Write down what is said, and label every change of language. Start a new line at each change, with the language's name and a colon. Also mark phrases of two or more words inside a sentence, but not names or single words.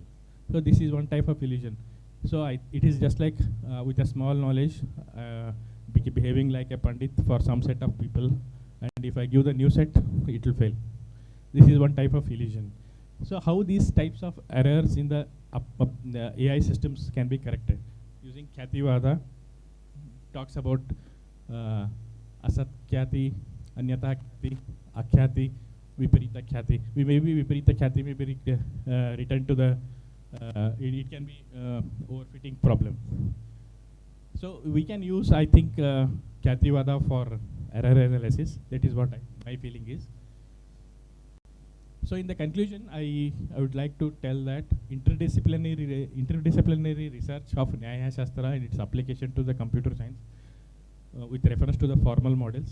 English: So this is one type of illusion. So it is just like with a small knowledge, behaving like a pandit for some set of people, and if I give the new set, it will fail. This is one type of illusion. So how these types of errors in the AI systems can be corrected? Using Kyativada, talks about Asat Kyati, Anyata Kyati, Akhyati, Viparita Kyati. Maybe Viparita Kyati may be returned to the it can be overfitting problem. So we can use, I think, Kyativada for error analysis. That is what my feeling is. So in the conclusion, I would like to tell that interdisciplinary research of Nyaya Shastra and its application to the computer science with reference to the formal models.